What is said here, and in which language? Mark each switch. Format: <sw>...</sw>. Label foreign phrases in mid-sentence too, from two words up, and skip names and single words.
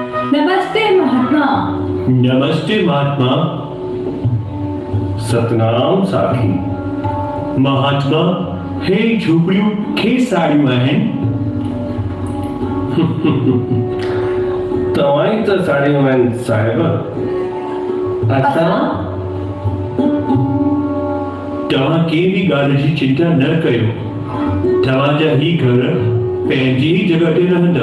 <sd>नमस्ते महात्मा। नमस्ते महात्मा। सतनाम साखी। महात्मा हे झोपड़ियों खे साड़ियों आहिनि। तव्हां त साड़ियूं आहिनि साहिब। असां तव्हां कंहिं बि ॻाल्हि जी चिंता न कयो। तव्हांजा ही घर पंहिंजी ही जॻह ते रहंदा।</sd>